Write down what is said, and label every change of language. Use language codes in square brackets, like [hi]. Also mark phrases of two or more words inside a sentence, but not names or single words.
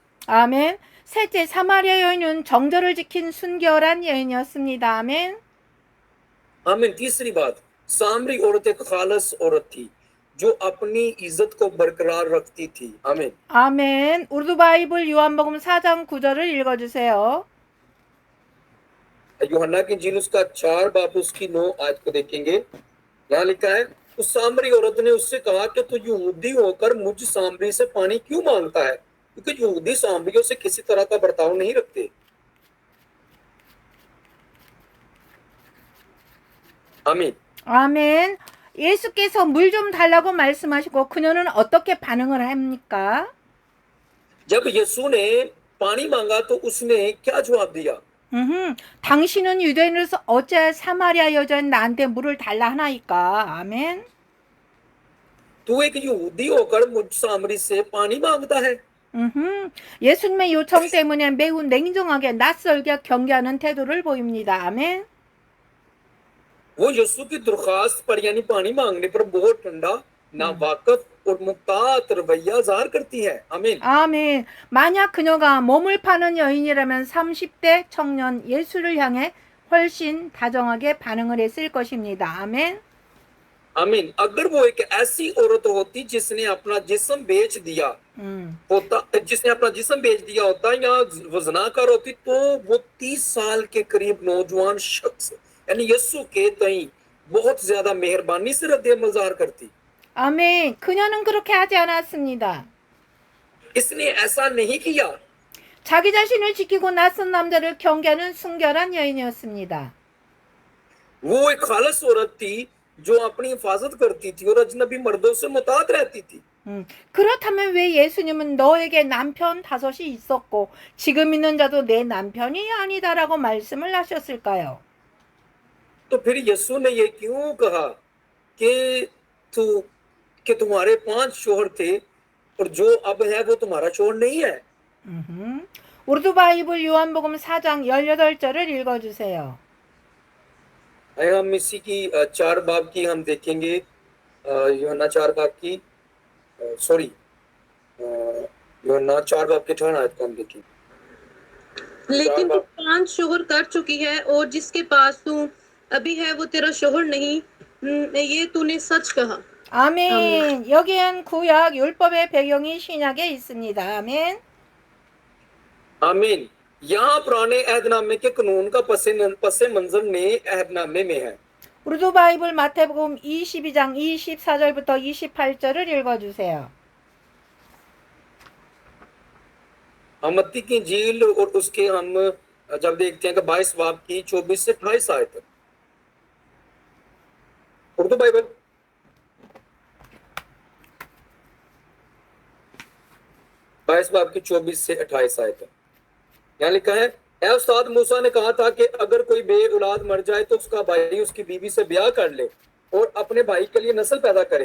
[ko] 아멘. 셋째, 사마리아 여인은 정절을 지킨 순결한 여인이었습니다. 아멘. [ur] आमीन। تیسری بات، سامری عورت ایک خالص عورت تھی جو اپنی عزت کو برقرار رکھتی تھی. आमीन। [ko] 아멘. 우르두 바이블 요한복음 4장 9절을 읽어주세요. [ur] یوحنا کی انجیل اس کا 4 باب اس کی 9 آیت کو دیکھیں گے. یہاں لکھا ہے، اس سامری عورت نے اس سے کہا کہ تو یہودی ہو کر مجھ سامری سے پانی کیوں مانگتا ہے، کیونکہ یہودی سامریوں سے کسی طرح کا برتاؤ نہیں رکھتے. आमीन। [ko] 아멘. 예수께서 물 좀 달라고 말씀하시고 그녀는 어떻게 반응을 합니까? [ur] جب یسوع نے پانی مانگا تو اس نے کیا جواب دیا? [ko] 당신은 유대인으로서 어찌 사마리아 여자인 나한테 물을 달라 하나이까? 아멘. [ur] تو ایک یہودی ہو کر مجھ سامری سے پانی مانگتا ہے. [ko] 예수님의 요청 때문에 매우 냉정하게 낯설게 경계하는 태도를 보입니다. 아멘. [ur] وہ یسوع کی درخواست پر یعنی پانی مانگنے پر بہت ٹھنڈا، ناواقف اور محتاط رویہ ظاہر کرتی ہے. आमीन। [ko] 아멘. 만약 그녀가 몸을 파는 여인이라면 30대 청년 예수를 향해 훨씬 다정하게 반응을 했을 것입니다. 아멘. [ur] आमीन। اگر وہ ایک ایسی عورت ہوتی جس نے اپنا جسم بیچ دیا ہوتا، جس نے اپنا جسم بیچ دیا ہوتا یا وہ زناکار ہوتی، تو وہ 30 سال کے قریب نوجوان شخص یعنی یسوع کے تئیں بہت زیادہ مہربانی سے ردِ عمل ظاہر کرتی. [ko] 아멘. 그녀는 그렇게 하지 않았습니다. [ur] اس نے ایسا نہیں کیا. [ko] 자기 자신을 지키고 낯선 남자를 경계하는 순결한 여인이었습니다. [ur] وہ ایک خالص عورت تھی جو اپنی حفاظت کرتی تھی اور اجنبی مردوں سے محتاط رہتی تھی. [ko] 그렇다면 왜 예수님은 너에게 남편 5이 있었고 지금 있는 자도 내 남편이 아니다라고 말씀을 하셨을까요? [ur] تو پھر یسوع نے یہ کیوں کہا کہ تمہارے 5 شوہر تھے اور جو اب ہے وہ تمہارا شوہر نہیں ہے? [ko] 우르두 바이블 요한복음 4장 18절을 읽어주세요. [ur] ہم اسی کی 4 باب کی ہم دیکھیں گے. یوحنا 4 باب کی یوحنا 4 باب کے 18 آیت کو ہم دیکھیں گے. لیکن تو 5 شوہر کر چکی ہے اور جس کے پاس تو ابھی ہے وہ تیرا شوہر نہیں، یہ تو نے سچ کہا. [ko] 아멘. 여기엔 구약 율법의 배경이 신약에 있습니다. 아멘. [ur] आमीन। یہاں پرانے عہدنامے کے قانون کا پسِ منظر نئے عہدنامے میں ہے. [ko] 우르두 바이블 마태복음 22장 24절부터 28절을 읽어주세요. [ur] متی کی انجیل اور اس کے ہم جب دیکھتے ہیں کہ 22 باب کی 24 سے 28 آیت تک. उर्दू बाइबल। بائیس باب کی 24 سے 28 آیت تک یہاں لکھا ہے، اے استاد، موسیٰ نے کہا تھا کہ اگر کوئی بے اولاد مر جائے تو اس کا بھائی اس کی بیوی سے بیاہ کر لے اور اپنے بھائی کے لیے نسل پیدا کرے.